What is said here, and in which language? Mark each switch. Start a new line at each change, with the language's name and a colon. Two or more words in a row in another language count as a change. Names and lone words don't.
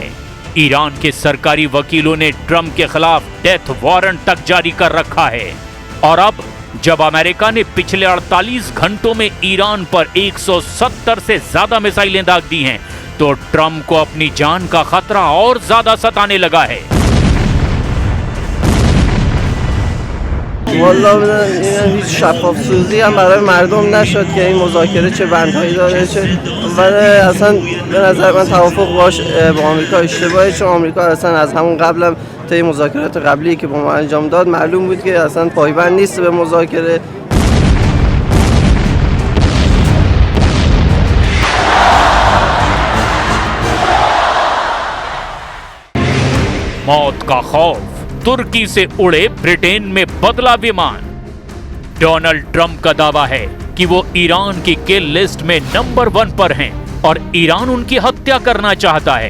Hindi: ईरान के सरकारी वकीलों ने ट्रंप के खिलाफ
English: death warrant
Hindi: तक जारी कर रखा है। और अब जब अमेरिका ने पिछले 48 घंटों में ईरान पर 170 से ज्यादा मिसाइलें दाग दी हैं, तो ट्रंप को अपनी जान का खतरा और ज्यादा सताने लगा है।
Persian: والا این هیچ شفاف سوزی هم برای مردم نشد که این مذاکره چه بندهایی داره، چه ولی اصلا به نظر من توافق باش با آمریکا اشتباهه، چون آمریکا اصلا از همون قبلم طی مذاکرات قبلی که با ما انجام داد معلوم بود که اصلا پایبند نیست به مذاکره.
Hindi: मौत का खौफ, तुर्की से उड़े ब्रिटेन में बदला विमान। डोनाल्ड ट्रंप का दावा है कि वो ईरान की
English: kill list
Hindi: में नंबर 1 पर हैं और ईरान उनकी हत्या करना चाहता है।